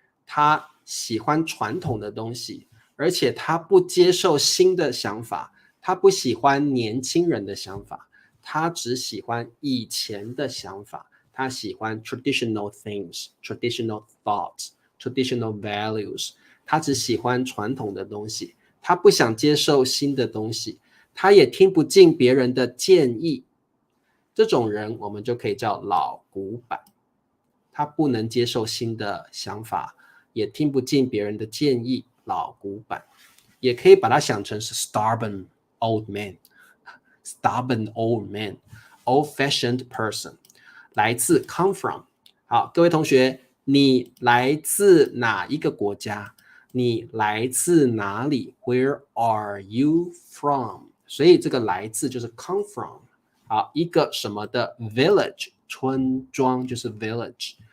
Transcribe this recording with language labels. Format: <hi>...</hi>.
<zh>他喜欢传统的东西，而且他不接受新的想法，他不喜欢年轻人的想法，他只喜欢以前的想法，他喜欢 traditional things, traditional thoughts, traditional values，他只喜欢传统的东西，他不想接受新的东西，他也听不进别人的建议，这种人我们就可以叫老古板，他不能接受新的想法，也听不进别人的建议，老古板。</zh> <en>也可以把它想成是 stubborn old man， stubborn old man， old-fashioned person， 来自 come from。</en> <zh>好，各位同学，你来自哪一个国家？你来自哪里？ Where are you from？所以这个来自就是 come from。好，一个什么的 village， 村庄就是 village。</zh>